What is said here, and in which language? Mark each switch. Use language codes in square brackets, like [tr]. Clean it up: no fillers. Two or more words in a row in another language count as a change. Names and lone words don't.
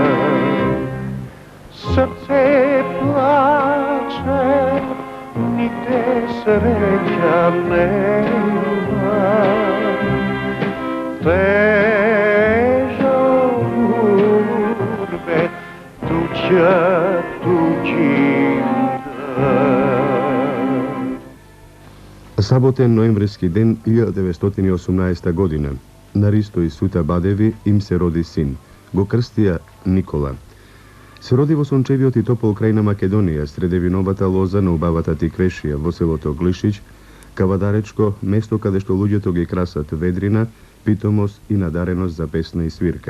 [sr] Srce plače, nigde sreća nema, teža gurbet tuđa tuđina. [mk] Saboten ноемвриски ден 1918 година. На Ристо и Сута Бадеви им се роди син. Го крстија Никола. Се роди во сончевиот и топол крај на Македонија, среде виновата лоза на убавата Тиквешија, во селото Глишич, Кавадаречко, место каде што луѓето ги красат ведрина, питомост и надареност за песна и свирка.